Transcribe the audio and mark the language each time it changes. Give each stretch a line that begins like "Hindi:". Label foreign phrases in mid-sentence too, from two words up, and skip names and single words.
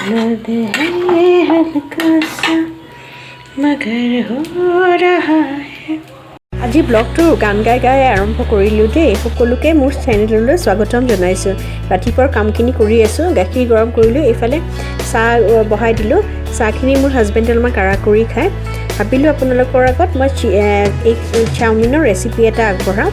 Hindi: दर्द है हल्का सा मगर हो रहा है।
Assamese: আজি ব্লগটো গান গাই গাই আৰম্ভ কৰিলোঁ দেই। সকলোকে মোৰ চেনেললৈ স্বাগতম জনাইছোঁ। ৰাতিপুৱাৰ কামখিনি কৰি আছোঁ, গাখীৰ গৰম কৰিলোঁ, এইফালে চাহ বহাই দিলোঁ। চাহখিনি মোৰ হাজবেণ্ডে অলপমান কাঢ়া কৰি খায়। ভাবিলোঁ আপোনালোকৰ আগত মই এই চাওমিনৰ ৰেচিপি এটা আগবঢ়াওঁ।